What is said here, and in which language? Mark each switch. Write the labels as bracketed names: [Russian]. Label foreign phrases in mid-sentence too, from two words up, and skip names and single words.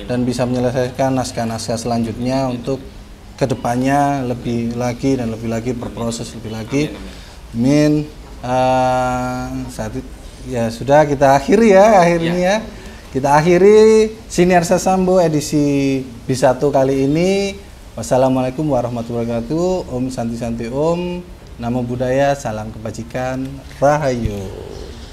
[Indonesian] Dan bisa menyelesaikan naskah-naskah selanjutnya untuk kedepannya lebih lagi dan lebih lagi berproses lebih lagi. Amin. Saat itu, ya sudah kita akhiri ya akhirnya ya. Kita akhiri Sinersa Sambo edisi B1 kali ini. [Arabic] Wassalamualaikum warahmatullahi wabarakatuh. [Sanskrit] Om Santi Santi Om. [Pali] Namo Buddhaya, [Indonesian] salam kebajikan, Rahayu.